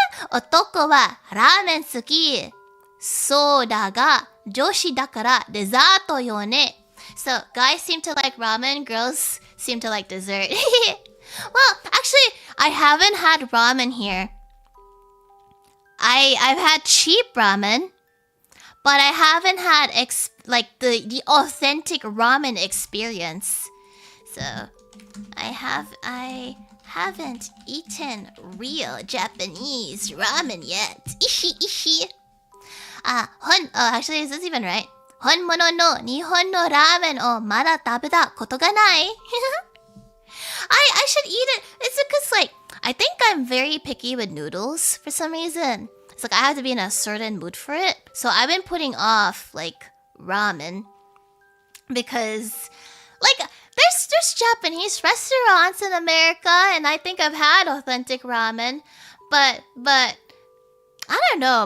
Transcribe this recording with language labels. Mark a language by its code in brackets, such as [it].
[ja] 男はラーメン好き。そうだが、女子だからデザートよね。 [en] So, guys seem to like ramen, girls seem to like dessert. Well, actually, I haven't had ramen here. I've had cheap ramen, but I haven't had the authentic ramen experience. So, I haven't eaten real Japanese ramen yet. Ishi. Actually, is this even right? [ja] 本物の日本のラーメンをまだ食べたことがない。 [en] I should eat it. It's because I think I'm very picky with noodles for some reason. It's I have to be in a certain mood for it. So I've been putting off ramen because there's Japanese restaurants in America and I think I've had authentic ramen, but I don't know.